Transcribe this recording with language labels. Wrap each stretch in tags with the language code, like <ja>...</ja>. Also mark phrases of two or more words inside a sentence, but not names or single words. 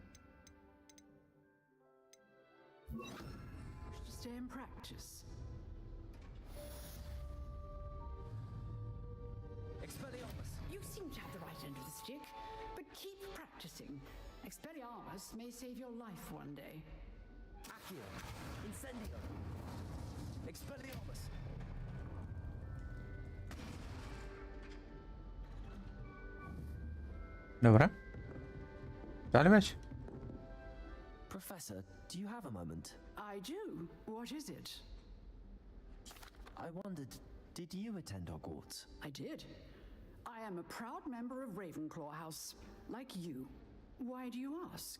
<en>Stay in practice. Expelliarmus! You seem to have the right end of the stick, but keep practicing. Expelliarmus may save your life one day. Accio! Incendio! Expelliarmus!</en> <bg>Добре. Това ли беше?</bg> <en>Professor, do you have a moment? I do. What is it? I wondered, did you attend Hogwarts? I did. I am a proud member of Ravenclaw House, like you. Why do you ask?</en>